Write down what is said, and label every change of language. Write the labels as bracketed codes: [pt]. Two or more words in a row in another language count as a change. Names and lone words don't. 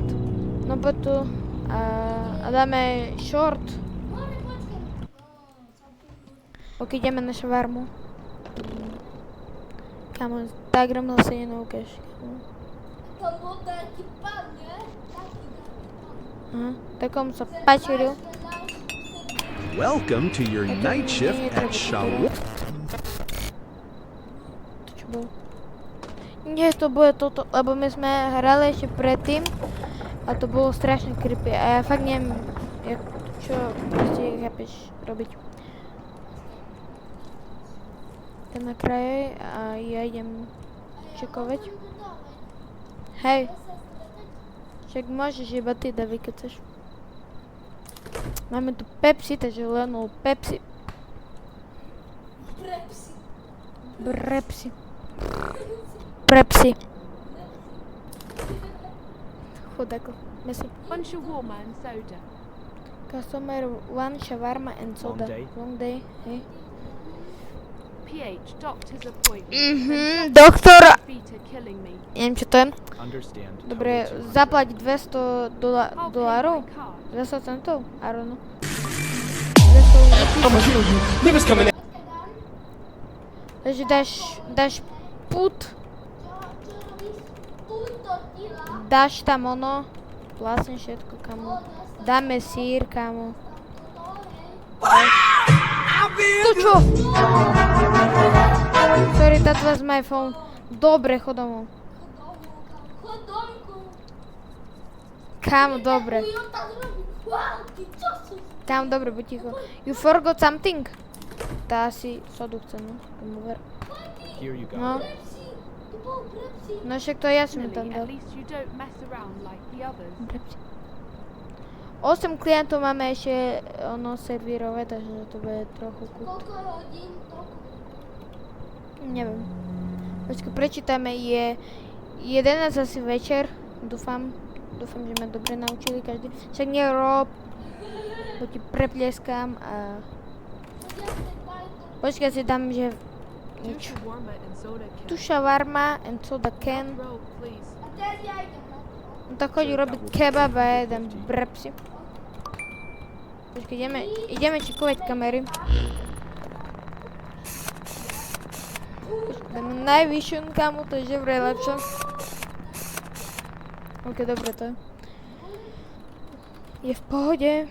[sk] No poď tu a dáme short. Ok, ideme na šavarmu. Kamo, tak rýchlo sa nenaukáš. Tam bol taký pán, nie? Aha, takom sa pačiril. [en] Welcome to your night shift at Shawarma. [sk] To čo bolo? Nie, to bude toto, lebo my sme hrali ešte predtým a to bolo strašne creepy a ja fakt neviem, čo proste chápeš robiť. Ten na kraje a ja idem čekovať. Hej, však môžeš iba ty, David, keď chceš. Máme tu Pepsi, takže lenul Pepsi. Prepsi. Chudako, merci. [en] One shawarma and soda. Customer one shawarma and soda. Long day, hej. PH, doctor's appointment. [sk] Doktor. [en] Feet are killing me. [sk] Neviem, čo to je. [en] Understand. [sk] Dobre, zaplať $200 [en] I'll pay [sk] dolárov? [en] by card. [sk] 200 centov? [en] I don't know. [sk] Takže dáš put, dáš tam ono, vlastne všetko, kamo. Dáme sír, kamo. To čo? [en] Sorry, that was my phone. [sk] Dobre, chod domov. Kamo, dobre. Kamo, dobre, buď ticho. [en] You forgot something? [sk] Tá si sodu chce, no. [en] Here you go. [sk] No. No však to ja som mi tam [en] Finally, [sk] dal. [en] at least you don't mess around like the others. [sk] 8 klientov máme ešte ono servírovať, takže to bude trochu kút. Neviem. Počkaj, prečítame, je 11 asi večer, dúfam, že ma dobre naučili každý. Však nerob, bo ti preplieskam a... Počkaj, si dám, že... [en] Two shawarma and soda can. Tu shawarma and soda can. Roll, please. [sk] No tak chodí robiť kebab a jeden brepsi. Počkaj, ideme čekovať kamery. Počkaj, dáme najvyššiu kamu, to je že vraj lepšie. Ok, dobre to je. Je v pohode.